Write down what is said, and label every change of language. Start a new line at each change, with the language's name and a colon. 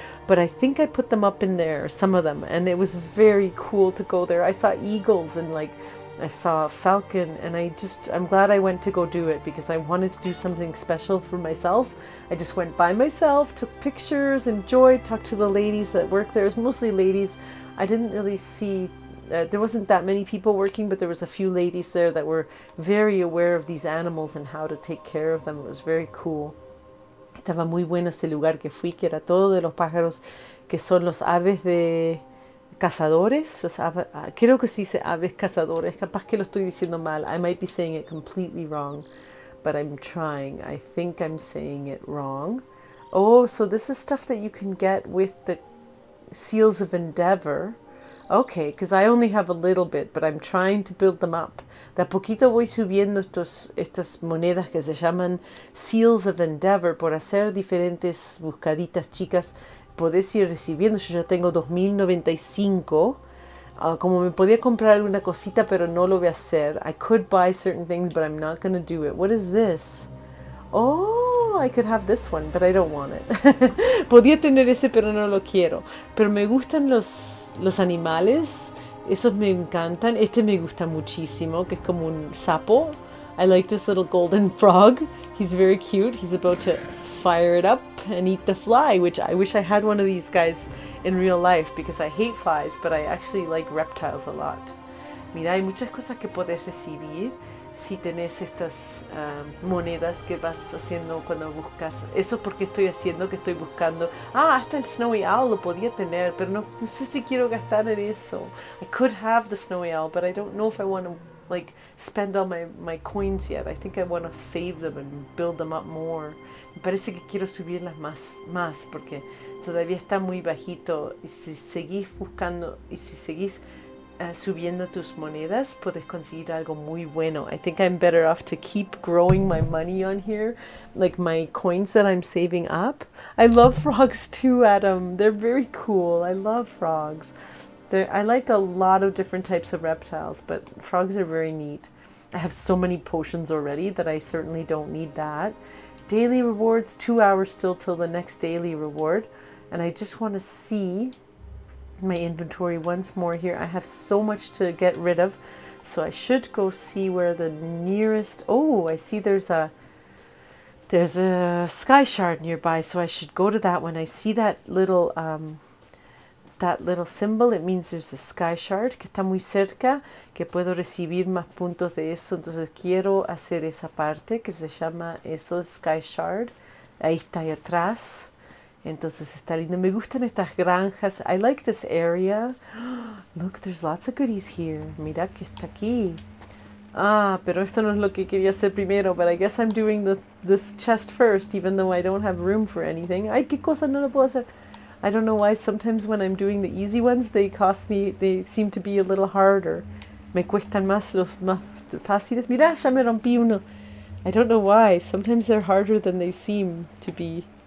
English: But I think I put them up in there, some of them, and it was very cool to go there. I saw eagles and like I saw a falcon, and I'm glad I went to go do it because I wanted to do something special for myself. I just went by myself, took pictures, enjoyed, talked to the ladies that work there. It was mostly ladies. I didn't really see, there wasn't that many people working, but there was a few ladies there that were very aware of these animals and how to take care of them. It was very cool.
Spanish: Estaba muy bueno ese lugar que fui, que era todo de los pájaros que son los aves de cazadores. Creo que sí dice aves cazadores. Capaz que lo estoy diciendo mal.
English: I might be saying it completely wrong, but I'm trying. I think I'm saying it wrong. Oh, so this is stuff that you can get with the Seals of Endeavor. Okay, because I only have a little bit, but I'm trying to build them up.
Spanish: De a poquito voy subiendo estas monedas que se llaman Seals of Endeavor por hacer diferentes buscaditas chicas. Podés ir recibiendo. Yo ya tengo 2095. Como me podía comprar alguna cosita, pero no lo voy a hacer.
English: I could buy certain things, but I'm not going to do it. What is this? Oh, I could have this one, but I don't want it.
Spanish: Podía tener ese, pero no lo quiero. Pero me gustan los animales. Esos me encantan. Este me gusta muchísimo, que es como un sapo.
English: I like this little golden frog. He's very cute. He's about to fire it up and eat the fly, which I wish I had one of these guys in real life because I hate flies, but I actually like reptiles a lot.
Spanish: Mira, hay muchas cosas que puedes recibir si tenés estas monedas que vas haciendo cuando buscas. Eso es porque estoy haciendo, que estoy buscando. Hasta el Snowy Owl lo podía tener, pero no sé si quiero gastar en eso.
English: I could have the Snowy Owl, but I don't know if I want to like spend all my coins yet. I think I want to save them and build them up more.
Spanish: Me parece que quiero subirlas más porque todavía está muy bajito. Y si seguís buscando y si seguís subiendo tus monedas, puedes conseguir algo muy bueno.
English: I think I'm better off to keep growing my money on here, like my coins that I'm saving up. I love frogs too, Adam. They're very cool. I love frogs. I like a lot of different types of reptiles, but frogs are very neat. I have so many potions already that I certainly don't need that. Daily rewards, 2 hours still till the next daily reward. And I just want to see my inventory once more here. I have so much to get rid of, so I should go see where the nearest... Oh, I see there's a sky shard nearby, so I should go to that one. I see that little symbol. It means there's a sky shard
Spanish: que está muy cerca, que puedo recibir más puntos de eso. Entonces quiero hacer esa parte que se llama eso, sky shard. Ahí está, ahí atrás. Entonces está lindo. Me gustan estas granjas.
English: I like this area. Look, there's lots of goodies here.
Spanish: Mira que está aquí. Ah, pero esto no es lo que quería hacer primero.
English: But I guess I'm doing this chest first, even though I don't have room for anything.
Spanish: Ay, qué cosa no lo puedo hacer.
English: I don't know why. Sometimes when I'm doing the easy ones, they seem to be a little harder.
Spanish: Me cuestan más los más fáciles. Mira, ya me rompí uno.
English: I don't know why. Sometimes they're harder than they seem to be.